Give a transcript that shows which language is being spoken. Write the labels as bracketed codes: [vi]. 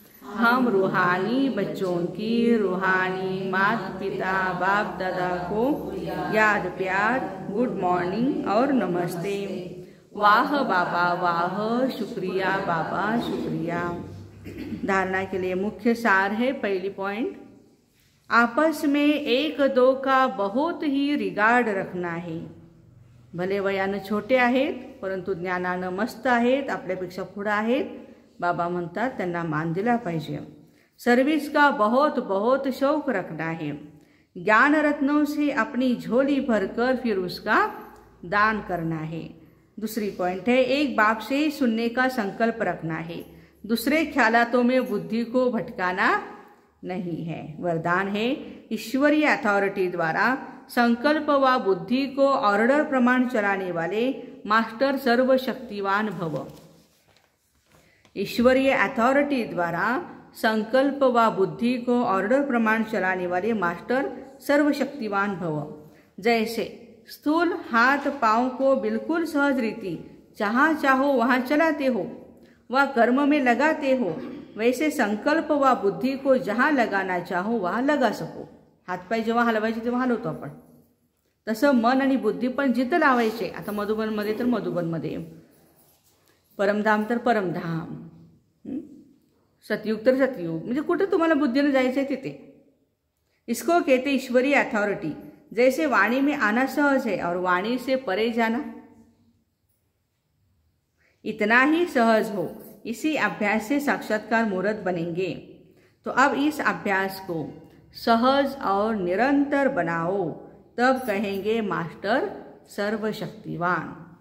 [hi] हम रूहानी बच्चों की रूहानी माता पिता बाप दादा को याद प्यार, गुड मॉर्निंग और नमस्ते। वाह बाबा वाह, शुक्रिया बाबा शुक्रिया। धारणा के लिए मुख्य सार है। पहली पॉइंट, आपस में 1-2 का बहुत ही रिगार्ड रखना है। [mr] भले वयानं छोटे आहेत परंतु ज्ञानानं मस्त आहेत, आपल्यापेक्षा पुढे आहेत। बाबा म्हणतात त्यांना मान दिला पाहिजे। [hi] सर्विस का बहुत बहुत शौक रखना है। ज्ञान रत्नों से अपनी झोली भरकर फिर उसका दान करना है। दूसरी पॉइंट है, एक बाप से ही सुनने का संकल्प रखना है। दूसरे ख्यालातों में बुद्धि को भटकाना नहीं है। वरदान है, ईश्वरीय अथॉरिटी द्वारा संकल्प व बुद्धि को ऑर्डर प्रमाण चलाने वाले मास्टर सर्वशक्तिवान भव। ईश्वरीय अथॉरिटी द्वारा संकल्प व बुद्धि को ऑर्डर प्रमाण चलाने वाले मास्टर सर्वशक्तिवान भव। जैसे स्थूल हाथ पांव को बिल्कुल सहज रीति जहाँ चाहो वहाँ चलाते हो व कर्म में लगाते हो, वैसे संकल्प व बुद्धि को जहाँ लगाना चाहो वहाँ लगा सको। [mr] हातपाय जेव्हा हलवायचे तेव्हा हलवतो आपण, तसं मन आणि बुद्धी पण जिथं लावायचे। आता मधुबनमध्ये तर मधुबनमध्ये, परमधाम तर परमधाम, सतयुग तर सतयुग, म्हणजे कुठं तुम्हाला बुद्धीने जायचं आहे तिथे। [hi] इसको कहते ईश्वरीय अथॉरिटी। जैसे वाणी में आना सहज है और वाणी से परे जाना इतना ही सहज हो, इसी अभ्यास से साक्षात्कार मूर्त बनेंगे। तो अब इस अभ्यास को सहज और निरंतर बनाओ, तब कहेंगे मास्टर सर्वशक्तिवान।